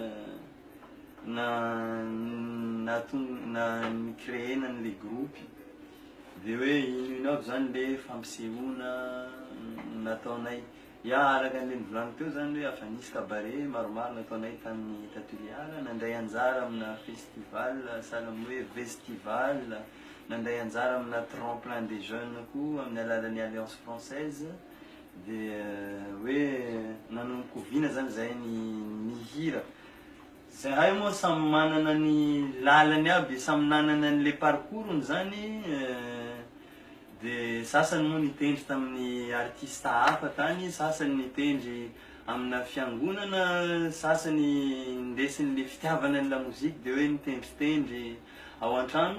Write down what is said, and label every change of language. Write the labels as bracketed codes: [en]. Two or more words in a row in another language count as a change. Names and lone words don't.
[mg] na nicréena n'le groupe, dia hoe ino aby zany le fampisehoana nataonay. Ya, araka an'le nivolaniko teo zany hoe afa nisy cabaret maromaro nataonay tamin'ny Toliara, nandray anjara amina festival, sahala hoe festival, nandray anjara amina [fr] tremplin des jeunes [mg] koa amin'ny alalan'ny Alliance Française. Dia hoe nanomboka vina zany zahay ny hira. Zahay moa samy manana ny lalany aby, samy nanana n'le parcours-ny zany. Dia sasany moa nitendry tamin'ny artiste hafa tany, sasany nitendry amina fiangonana, sasany ndesin'le fitiavana ny la mozika dia hoe nitendritendry ao an-trano.